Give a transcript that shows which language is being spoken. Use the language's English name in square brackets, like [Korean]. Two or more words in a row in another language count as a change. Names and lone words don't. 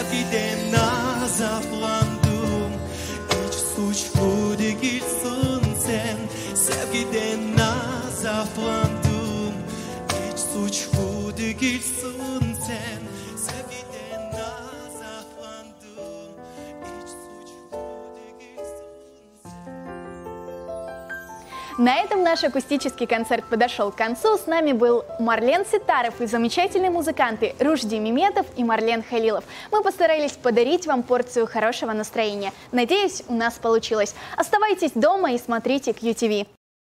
[Crimean Tatar] Sevgiden azaplandım. Hiç suçlu değilsin sen. Sevgiden azaplandım. Hiç suçlu değilsin sen. Sevgiden azaplandım. Hiç suçlu değilsin sen. [Russian] На этом наш акустический концерт подошел к концу. С нами был Марлен Ситаров и замечательные музыканты Ружди Меметов и Марлен Халилов. Мы постарались подарить вам порцию хорошего настроения. Надеюсь, у нас получилось. Оставайтесь дома и смотрите QTV.